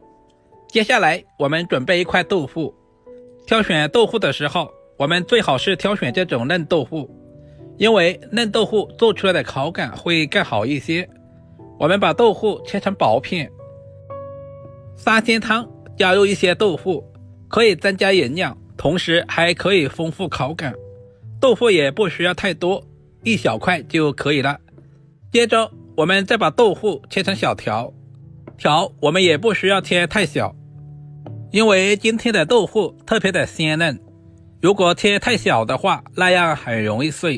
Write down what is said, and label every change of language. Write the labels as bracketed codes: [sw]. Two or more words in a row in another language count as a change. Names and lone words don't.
[zh] 接下來我們準備一塊豆腐。挑選豆腐的時候，我們最好是挑選這種嫩豆腐，因為嫩豆腐做出來的口感會更好一些。我們把豆腐切成薄片。三鮮湯加入一些豆腐，可以增加營養，同時還可以豐富口感。豆腐也不需要太多，一小塊就可以了。接着我們再把豆腐切成小條，我們也不需要切太小，因為今天的豆腐特別的鮮嫩，如果切太小的話，那樣很容易碎。